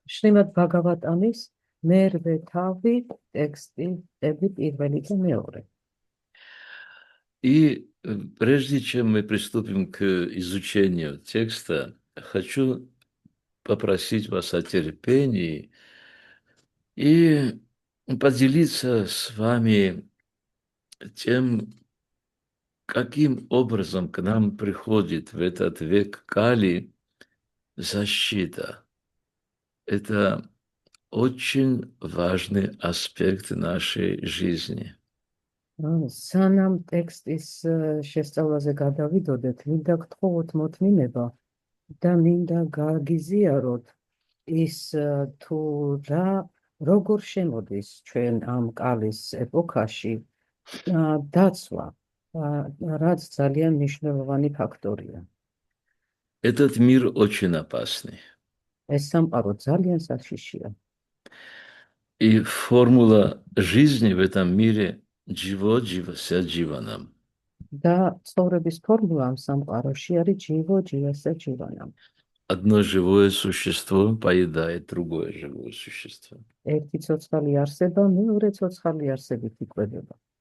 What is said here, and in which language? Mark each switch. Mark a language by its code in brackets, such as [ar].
[ka] შრიმად ბაგავატამის მერვე თავი ტექსტები პირველი და მეორე. [ru] И прежде чем мы приступим к изучению текста, хочу попросить вас о терпении и поделиться с вами тем, каким образом к нам приходит в этот век Кали защита. Это очень важный аспект нашей жизни. [ka] სანამ ტექსტის შესწავლაზე გადავიდოდეთ, მინდა გთხოვოთ მოთმინება და მინდა გაგიზიაროთ ის თუ როგორ შემოდის ჩვენ ამ კალის ეპოქაში დაცვა, რაც ძალიან მნიშვნელოვანი ფაქტორია. [ru] Этот мир очень опасный. [ka] ეს სამყარო ძალიან საშიშია. [ru] И формула жизни в этом мире дживо дживаса дживанам. [ka] და ცხოვრების ფორმულა ამ სამყაროში არის ჯივო ჯივასა ჯივანამ. [ru] Одно живое существо поедает другое живое существо. [ka] ერთი ცოცხალი არსება მეორე ცოცხალი არსებით იკვებება.